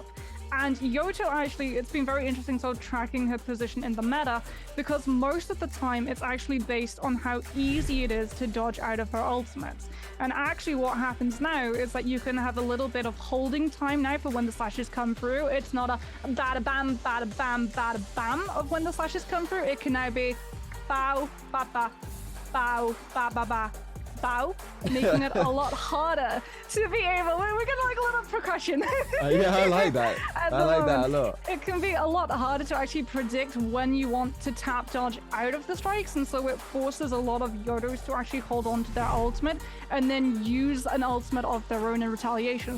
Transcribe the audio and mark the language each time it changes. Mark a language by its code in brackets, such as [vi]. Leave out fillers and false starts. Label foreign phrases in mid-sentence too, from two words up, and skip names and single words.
[en] And Yoto actually, it's been very interesting sort of tracking her position in the meta, because most of the time it's actually based on how easy it is to dodge out of her ultimates. And actually what happens now is that you can have a little bit of holding time now for when the slashes come through. It's not a bada bam, bada bam, bada bam of when the slashes come through. It can now be bow, ba ba, bow, ba ba ba, bow, making it a lot harder to be able, we're gonna like a little percussion. Yeah, I like that. I like that a lot. It can be a lot harder to actually predict when you want to tap dodge out of the strikes, and so it forces a lot of Yodos to actually hold on to their ultimate and then use an ultimate of their own in retaliation.